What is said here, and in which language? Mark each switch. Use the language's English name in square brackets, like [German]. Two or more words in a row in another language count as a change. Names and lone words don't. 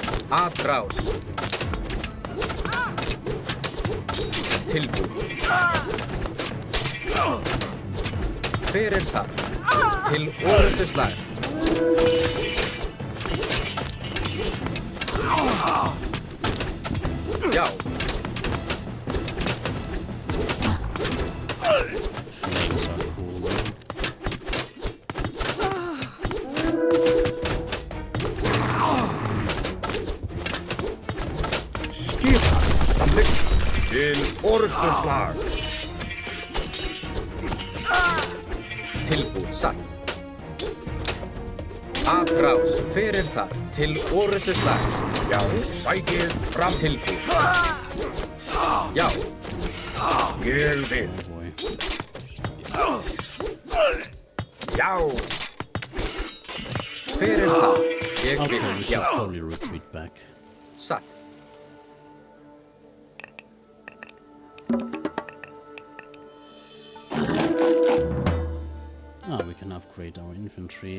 [Icelandic] Atrás. Tilbúin. Hver þar? Til orrustuslag. Já. [English] Flames are cool though. [Icelandic] Skipan samþykkt. Til orrustuslag. Tilbúin satt. Atrás. Hver þar? Til orrustuslag. Já, sækið fram. Tilbúin. Já. Ég vil. [English] Boy. [Icelandic] Já. Hver þar? Ég [English] Okay, [Icelandic] vil. [English] we should [Icelandic] Já. [English] probably retreat back. [Icelandic] Satt. [English] Ah, we can upgrade our infantry.